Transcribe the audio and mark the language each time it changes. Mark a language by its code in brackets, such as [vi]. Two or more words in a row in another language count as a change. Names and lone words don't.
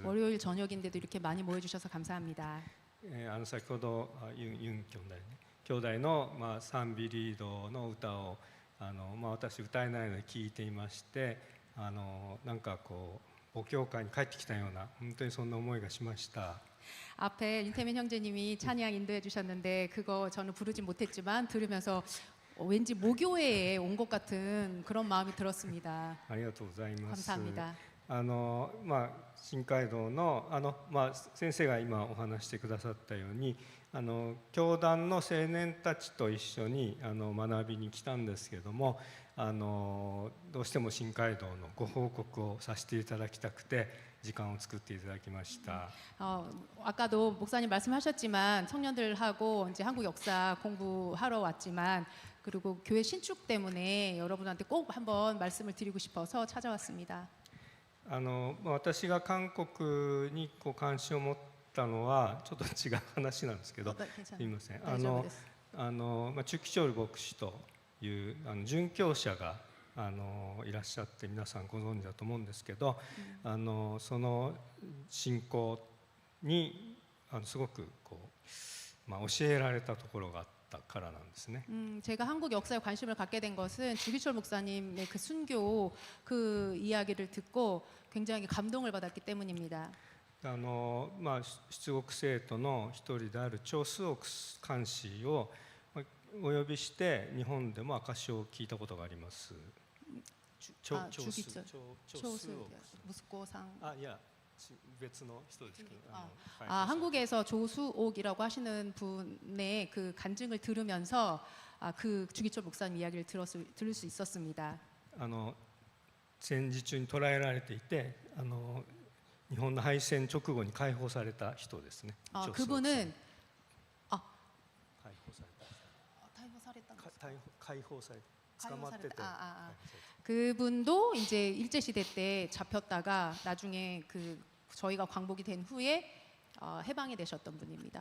[ko] 월요일 저녁인데도 이렇게 많이 모여주셔서 감사합니다. [ja] 先ほどユン兄弟の、賛美リードの歌を私歌えないので聞いていまして、なんかこう母教会に帰ってきたような本当にそんな思いがしました。 [ko] 앞에 윤태민 형제님이 찬양 인도해 주셨는데 그거 저는 부르진 못했지만 들으면서 왠지 모교회에 온 것 같은 그런 마음이 들었습니다. [ja] ありがとうございます。 [ko] 감사합니다. [ja] 新街道の先生が今お話してくださったように教団の青年たちと一緒に学びに来たんですけれどもどうしても新街道のご報告をさせていただきたくて時間を作っていただきました。 [ko] 아까도 목사님 말씀하셨지만 청년들하고 이제 한국 역사 공부하러 왔지만 그리고 교회 신축 때문에 여러분한테 꼭 한번 말씀을 드리고 싶어서 찾아왔습니다. [ja] 私が韓国に関心を持ったのはちょっと違う話なんですけど、すみません。チュキチョル牧師という殉教者がいらっしゃって皆さんご存知だと思うんですけど、その信仰にすごく教えられたところがあったからなんですね。 [ko] 제가 한국 역사에 관심을 갖게 된 것은 주기철 목사님의 그 순교 그 이야기를 듣고 굉장히 감동을 받았기 때문입니다. [ja] 出国生徒の一人である張スオク監視をお呼びして日本でも証しを聞いたことがあります。 [ko] 주기철 무스코상. [ja] いや別の人ですけど。 [ko] 한국에서 조수옥이라고 하시는 분의 그 간증을 들으면서 그 주기철 목사님 이야기를 들을 수 있었습니다. [ja] 戦時中に捕らえられていて日本の敗戦直後に解放された人ですね。 [ko] 그분은 [ja] 解放された捕まってて [ko] 그분도 이제 일제 시대 때 잡혔다가 나중에 그 저희가 광복이 된 후에 해방이 되셨던 분입니다.